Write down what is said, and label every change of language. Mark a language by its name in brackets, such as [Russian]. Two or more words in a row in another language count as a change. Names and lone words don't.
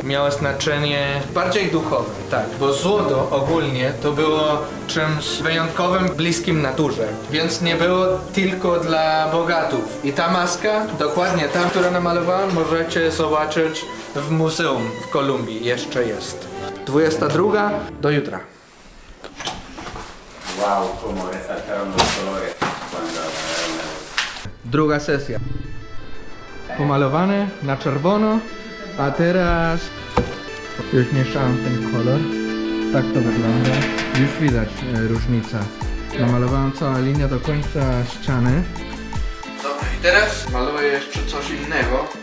[Polish] Miało znaczenie bardziej duchowe, tak. Bo złoto ogólnie to było czymś wyjątkowym, bliskim naturze. Więc nie było tylko dla bogatów. I ta maska, dokładnie ta, którą namalowałem, możecie zobaczyć w muzeum w Kolumbii. Jeszcze jest. 22 do jutra. [Spanish] Wow, cómo resaltaron los colores cuando apagaron la luz. [Polish] Druga sesja. Pomalowane na czerwono, a teraz już mieszałem ten kolor. Tak to wygląda. Już widać różnicę. Namalowałem całą linię do końca ściany. Dobra, i teraz maluję jeszcze coś innego.